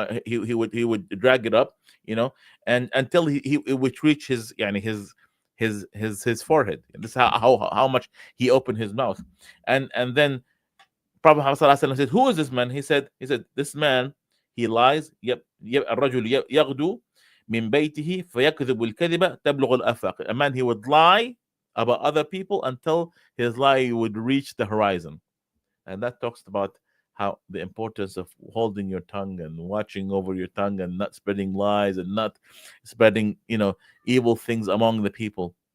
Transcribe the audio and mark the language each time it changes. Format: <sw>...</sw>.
<en>He would drag it up, and until it would reach his yani his forehead. This is how much he opened his mouth, and then Prophet Muhammad sallallahu alaihi wasallam said, "Who is this man?" He said, "This man, he lies.</en> <ar>الرجل يغدو من بيته فيكذب الكذبة تبلغ الآفاق."</ar> <en>A man, he would lie about other people until his lie would reach the horizon. And that talks about how the importance of holding your tongue and watching over your tongue and not spreading lies and not spreading, evil things among the people.</en>